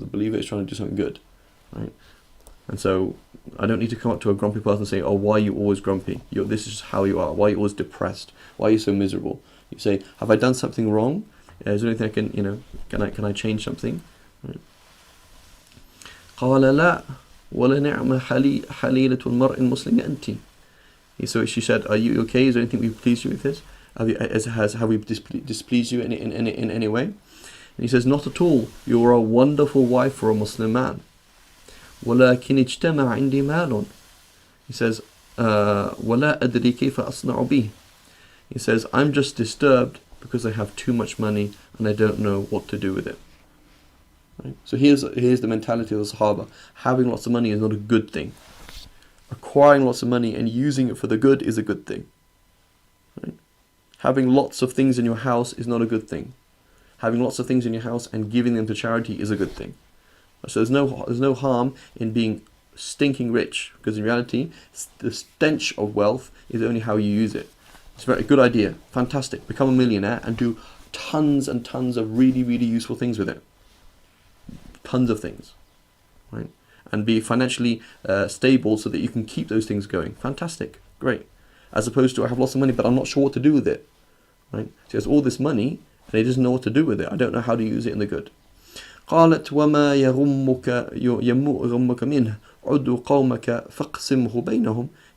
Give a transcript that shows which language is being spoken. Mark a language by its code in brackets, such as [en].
[en] The believer is trying to do something good, right? And so I don't need to come up to a grumpy person and say, why are you always grumpy? This is how you are. Why are you always depressed? Why are you so miserable? You say, have I done something wrong? Is there anything I can I change something? Right. [ar] قال لا ولنعم حليلة المرء المسلم أنت. [en] So she said, are you okay? Is there anything we've pleased you with this? Have we displeased you in any way? And he says, not at all. You're a wonderful wife for a Muslim man. [ar] ولكن اجتمع عندي مال. [en] He says, [ar] ولا أدري كيف أصنع به. [en] He says, I'm just disturbed because I have too much money and I don't know what to do with it. Right? So here's the mentality of the Sahaba. Having lots of money is not a good thing. Acquiring lots of money and using it for the good is a good thing. Right? Having lots of things in your house is not a good thing. Having lots of things in your house and giving them to charity is a good thing. So there's no harm in being stinking rich, because in reality, the stench of wealth is only how you use it. It's a very good idea. Fantastic. Become a millionaire and do tons and tons of really, really useful things with it. Tons of things. Right? And be financially stable so that you can keep those things going. Fantastic. Great. As opposed to, I have lots of money, but I'm not sure what to do with it. Right? So he has all this money and he doesn't know what to do with it. I don't know how to use it in the good. [ar] قالت وما يغمك منه عد قومك فاقسمه بينهم.